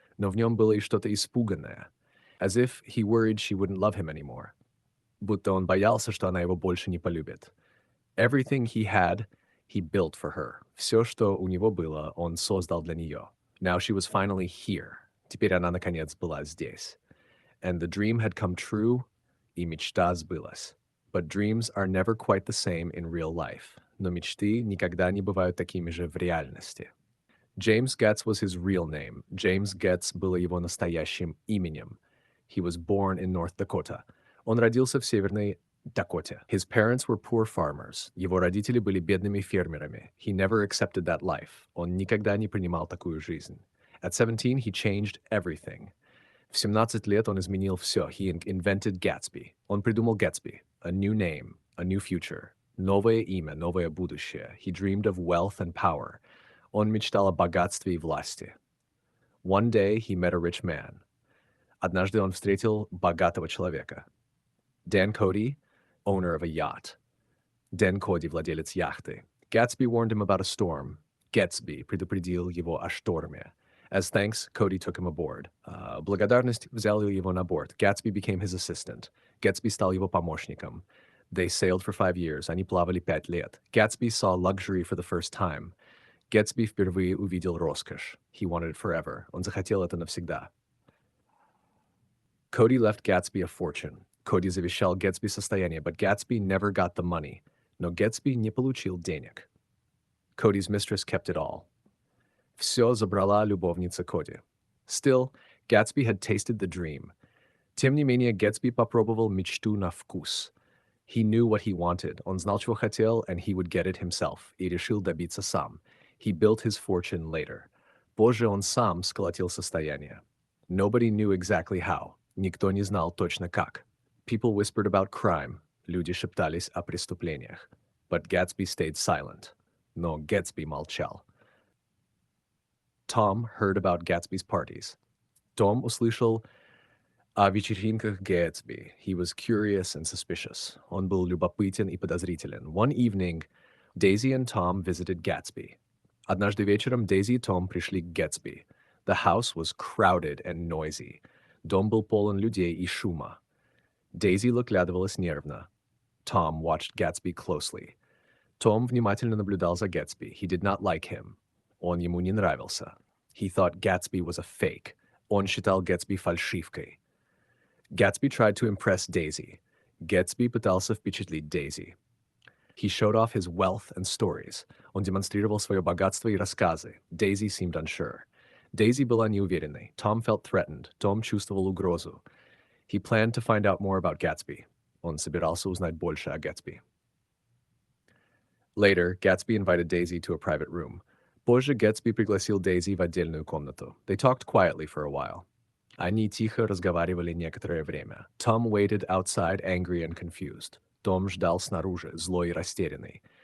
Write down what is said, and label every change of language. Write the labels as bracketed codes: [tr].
[ru] Но в нем было и что-то испуганное. [en] As if he worried she wouldn't love him anymore. [ru] Будто он боялся, что она его больше не полюбит. [en] Everything he had, he built for her. [ru] Все, что у него было, он создал для нее. [en] Now she was finally here. [ru] Теперь она, наконец, была здесь. [en] And the dream had come true, [ru] и мечта сбылась. [en] But dreams are never quite the same in real life. [ru] Но мечты никогда не бывают такими же в реальности. [en] James Getz was his real name. [ru] James Getz было его настоящим именем. [en] He was born in North Dakota. [ru] Он родился в Северной Дакоте. [en] His parents were poor farmers. [ru] Его родители были бедными фермерами. [en] He never accepted that life. [ru] Он никогда не принимал такую жизнь. [en] At 17, he changed everything. [ru] В 17 лет он изменил все. [en] He invented Gatsby. [ru] Он придумал Gatsby. [en] A new name, a new future. [ru] Новое имя, новое будущее. [en] He dreamed of wealth and power. [ru] Он мечтал о богатстве и власти. [en] One day he met a rich man. [ru] Однажды он встретил богатого человека. [en] Dan Cody, owner of a yacht. Dan Cody, [ru] владелец яхты. [en] Gatsby warned him about a storm. [ru] Гэтсби предупредил его о шторме. [en] As thanks, Cody took him aboard. [ru] Благодарность взял его на борт. [en] Gatsby became his assistant. [ru] Gatsby стал его помощником. [en] They sailed for 5 years. [ru] Они плавали 5 лет. [en] Gatsby saw luxury for the first time. [ru] Gatsby впервые увидел роскошь. [en] He wanted it forever. [ru] Он захотел это навсегда. [en] Cody left Gatsby a fortune. [ru] Cody завещал Gatsby состояние, [en] but Gatsby never got the money. [ru] Но Gatsby не получил денег. [en] Cody's mistress kept it all. [ru] Все забрала любовница Коди. [en] Still, Gatsby had tasted the dream. [ru] Тем не менее, Gatsby попробовал мечту на вкус. [en] He knew what he wanted. [ru] Он знал, чего хотел, [en] and he would get it himself. [ru] И решил добиться сам. [en] He built his fortune later. [ru] Позже он сам сколотил состояние. [en] Nobody knew exactly how. [ru] Никто не знал точно как. [en] People whispered about crime. [ru] Люди шептались о преступлениях. [en] But Gatsby stayed silent. [ru] Но Gatsby молчал. [en] Tom heard about Gatsby's parties. [ru] Том услышал о вечеринках Gatsby. [en] He was curious and suspicious. [ru] Он был любопытен и подозрителен. [en] One evening, Daisy and Tom visited Gatsby. [ru] Однажды вечером Daisy и Том пришли к Gatsby. [en] The house was crowded and noisy. [ru] Дом был полон людей и шума. Daisy выглядывалась нервно. [en] Tom watched Gatsby closely. [ru] Том внимательно наблюдал за Gatsby. [en] He did not like him. [ru] Он ему не нравился. [en] He thought Gatsby was a fake. [ru] Он считал Gatsby фальшивкой. [en] Gatsby tried to impress Daisy. [ru] Gatsby пытался впечатлить Daisy. [en] He showed off his wealth and stories. [ru] Он демонстрировал свое богатство и рассказы. [en] Daisy seemed unsure. [ru] Daisy была неуверенной. [en] Tom felt threatened. [ru] Том чувствовал угрозу. [en] He planned to find out more about Gatsby. [ru] Он собирался узнать больше о Gatsby. [en] Later, Gatsby invited Daisy to a private room. [ru] Позже Gatsby пригласил Daisy в отдельную комнату. [en] They talked quietly for a while. [ru] Они тихо разговаривали некоторое время. [en] Tom waited outside, angry and confused. [ru] Том ждал снаружи, злой и растерянный.